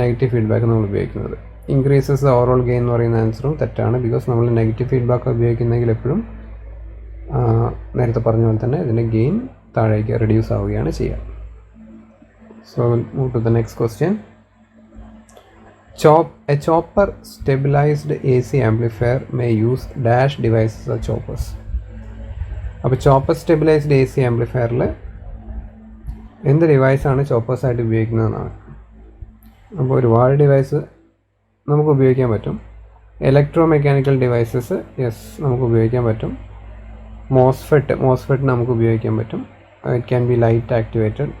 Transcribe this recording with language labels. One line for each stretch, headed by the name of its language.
Malayalam: Negative feedback നമ്മൾ ഉപയോഗിക്കുന്നത്.
English: increases the overall gain
Malayalam: എന്ന് പറയുന്ന ആൻസറും തെറ്റാണ്. ബിക്കോസ് നമ്മൾ നെഗറ്റീവ് ഫീഡ്ബാക്ക് ഉപയോഗിക്കുന്നെങ്കിൽ എപ്പോഴും നേരത്തെ പറഞ്ഞ പോലെ തന്നെ ഇതിൻ്റെ ഗെയിൻ താഴേക്ക് റെഡ്യൂസ് ആവുകയാണ് ചെയ്യുക.
English: So move to the next question. A chopper stabilized AC amplifier may use dash devices as choppers.
Malayalam: അപ്പോൾ ചോപ്പർ സ്റ്റെബിലൈസ്ഡ് AC ആംപ്ലിഫയറിൽ എന്ത് ഡിവൈസാണ് ചോപ്പേഴ്സായിട്ട് ഉപയോഗിക്കുന്നതെന്നാണ്. അപ്പോൾ ഒരുപാട് ഡിവൈസ് നമുക്ക് ഉപയോഗിക്കാൻ പറ്റും. ഇലക്ട്രോ മെക്കാനിക്കൽ ഡിവൈസസ് നമുക്ക് ഉപയോഗിക്കാൻ പറ്റും.
English: MOSFET
Malayalam: നമുക്ക് ഉപയോഗിക്കാൻ പറ്റും.
English: It can be light activated.